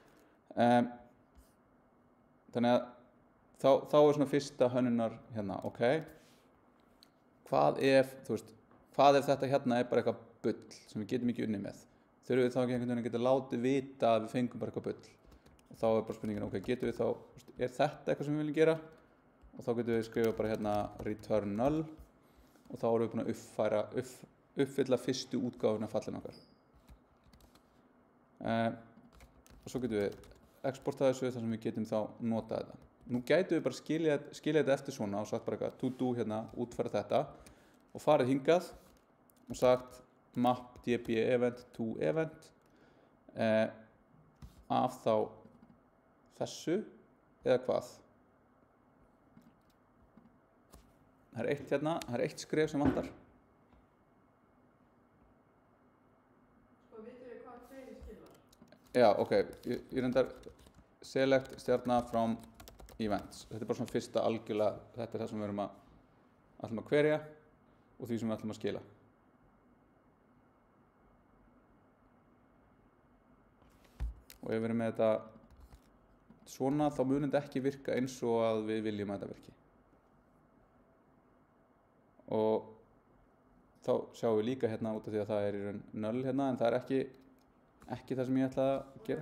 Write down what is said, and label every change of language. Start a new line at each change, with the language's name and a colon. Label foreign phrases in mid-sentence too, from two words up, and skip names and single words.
Icelandic: þannig að þá er svona fyrsta hönnunar hérna ok hvað ef þetta hérna er bara eitthvað bull sem við getum ekki unnið með þurfum við þá ekki einhvern veginn að geta látið vita að við fengum bara eitthvað bull og þá er bara spurningin ok, getum við þá er þetta eitthvað sem við viljum gera og þá getum við skrifa bara hérna
English: return null
Icelandic: og þá erum við búin að uppfylla fyrstu útgáfuna fallin okkar og svo getum við exporta þessu þar sem við getum þá nota þetta nú gætum við bara skilja þetta eftir svona og sagt bara eitthvað
English: to do
Icelandic: hérna, útfæra þetta og farið hingað og sagt
English: map db event to event
Icelandic: af þá þessu eða hvað það er eitt hérna, það er eitt skref sem vantar Sko, vitum við hvað query skilar? já, ok, ég reyndar select stjarna
English: from events
Icelandic: þetta er bara svona fyrsta algjörlega þetta er það sem við ætlum að querya og því sem við ætlum að skila og ef við erum með þetta svona þá munir þetta ekki virka eins og að við viljum að þetta virki og þá sjáum við líka hérna út af því að það er í raun null hérna en það er ekki það sem ég ætla að gera